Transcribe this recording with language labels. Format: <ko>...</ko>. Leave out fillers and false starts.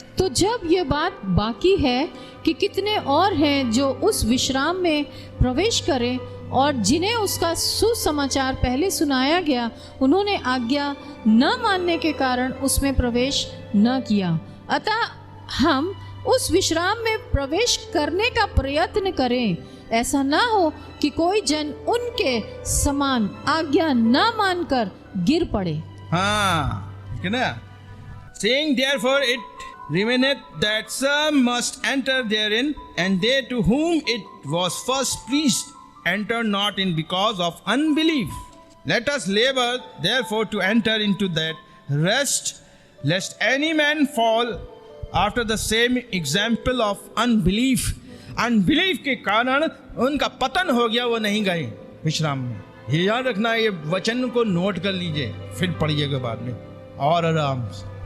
<hi>तो जब ये बात बाकी है कि कितने और हैं जो उस विश्राम में प्रवेश करें, और जिन्हें उसका सुसमाचार पहले सुनाया गया, उन्होंने आज्ञा न मानने के कारण उसमें प्रवेश न किया। अतः हम उस विश्राम में प्रवेश करने का प्रयत्न करें, ऐसा ना हो कि कोई जन उनके समान आज्ञा न मानकर गिर पड़े।</hi> <en>हाँ, saying therefore it remaineth that some must enter therein, and they to whom it was first preached enter not in because of unbelief. Let us labor therefore to enter into that rest, lest any man fall after the same example of unbelief.</en> <hi>Unbelief के कारण उनका पतन हो गया, वो नहीं गए विश्राम में। ये याद रखना, ये वचन को नोट कर लीजिए, फिर पढ़िएगा बाद में और आराम से।</hi>